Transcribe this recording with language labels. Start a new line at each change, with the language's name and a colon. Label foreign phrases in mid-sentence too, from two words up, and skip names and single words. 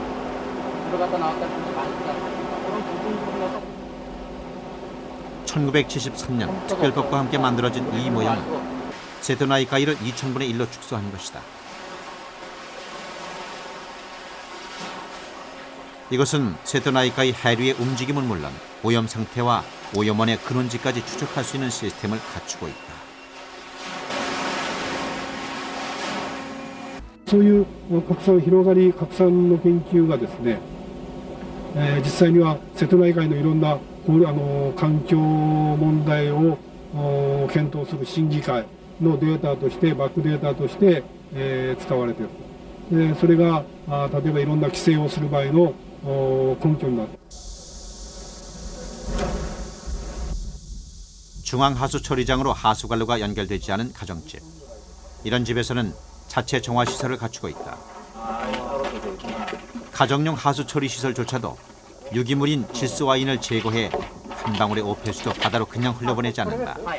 Korean: 1973년 특별법과 함께 만들어진 이 모형은 세토나이카이를 2000분의 1로 축소한 것이다. 이것은 세토나이카이 해류의 움직임은 물론 오염 상태와 오염원의 근원지까지 추적할 수 있는 시스템을 갖추고 있다.
Japanese: そういう拡散広がり拡散の研究がですね、実際には瀬戸内海のいろんな環境問題を検討する審議会のデータとしてバックデータとして、使われていると。でそれが例えばいろんな規制をする場合の根拠になる。
Korean: 중앙하수처리장으로 하수관로가 연결되지 않은 가정집. 이런 집에서는 자체 정화시설을 갖추고 있다. 가정용 하수처리 시설조차도 유기물인 질소와인을 제거해 한 방울의 오폐수도 바다로 그냥 흘려보내지 않는다.